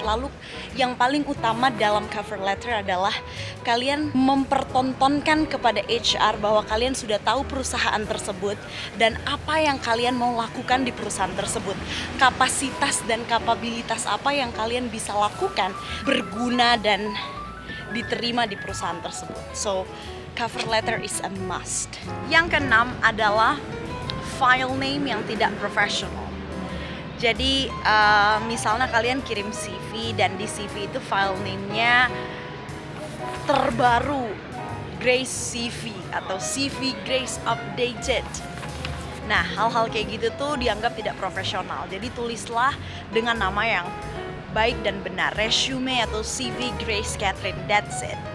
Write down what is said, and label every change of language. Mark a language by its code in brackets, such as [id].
[id] Lalu yang paling utama dalam cover letter adalah kalian mempertontonkan kepada HR bahwa kalian sudah tahu perusahaan tersebut dan apa yang kalian mau lakukan di perusahaan tersebut, kapasitas dan kapabilitas apa yang kalian bisa lakukan, berguna dan diterima di perusahaan tersebut. [en] So cover letter is a must. [id] Yang keenam adalah file name yang tidak profesional. Jadi misalnya kalian kirim CV dan di CV itu file name-nya terbaru, Grace CV atau CV Grace Updated. Nah, hal-hal kayak gitu tuh dianggap tidak profesional. Jadi tulislah dengan nama yang baik dan benar. Resume atau CV Grace Catherine, [en] that's it.